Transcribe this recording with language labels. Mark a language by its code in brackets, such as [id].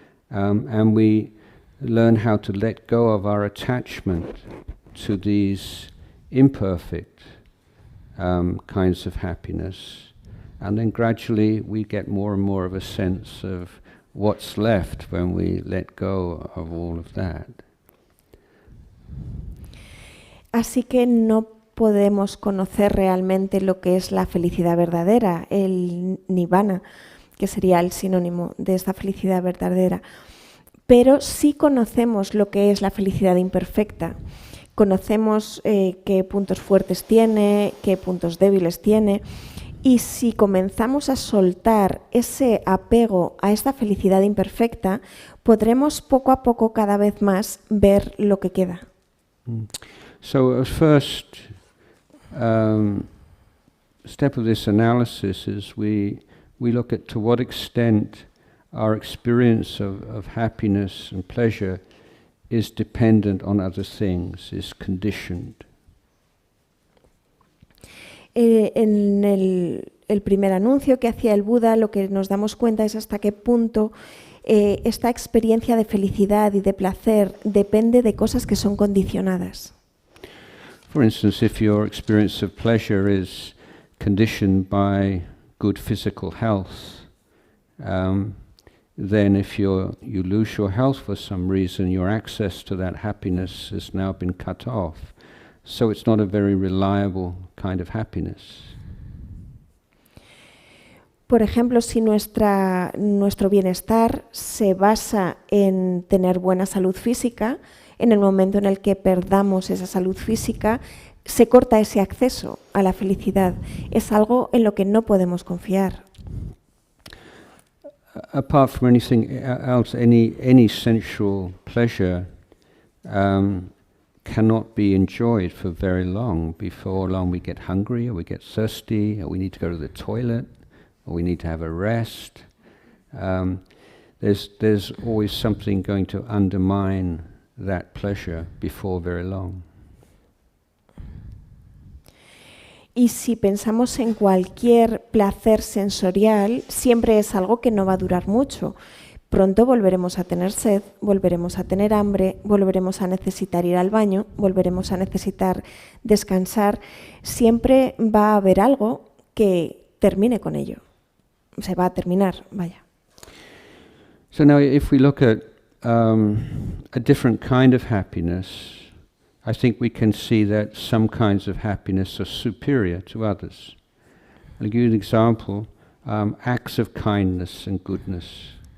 [en] And we learn how to let go of our attachment to these imperfect kinds of happiness, and then gradually we get more and more of a sense of what's left when we let go of all of that. [es] Así que no podemos conocer realmente lo que es la felicidad verdadera, el nibbana, que sería el sinónimo de esta felicidad verdadera. Pero sí conocemos lo que es la felicidad imperfecta. Conocemos qué puntos fuertes tiene, qué puntos débiles tiene, y si comenzamos a soltar ese apego a esta felicidad imperfecta, podremos poco a poco cada vez más ver lo que queda. [en] So first step of this analysis is we look at to what extent our experience of happiness and pleasure is dependent on other things, is conditioned. [es] En el primer anuncio que hacía el Buda, lo que nos damos cuenta es hasta qué punto esta experiencia de felicidad y de placer depende de cosas que son condicionadas. [en] For instance, if your experience of pleasure is conditioned by good physical health, then if you lose your health for some reason, your access to that happiness has now been cut off. So it's not a very reliable kind of happiness. [es] Por ejemplo, si nuestro bienestar se basa en tener buena salud física, en el momento en el que perdamos esa salud física, se corta ese acceso a la felicidad. Es algo en lo que no podemos confiar. [en] Apart from anything else, any sensual pleasure cannot be enjoyed for very long. Before long we get hungry, or we get thirsty, or we need to go to the toilet, or we need to have a rest. there's always something going to undermine that pleasure before very long. [es] Y si pensamos en cualquier placer sensorial, siempre es algo que no va a durar mucho. Pronto volveremos a tener sed, volveremos a tener hambre, volveremos a necesitar ir al baño, volveremos a necesitar descansar. Siempre va a haber algo que termine con ello. Se va a terminar, vaya. [en] So now if we look at a different kind of happiness, I think we can see that some kinds of happiness are superior to others. I'll give you an example, acts of kindness and goodness.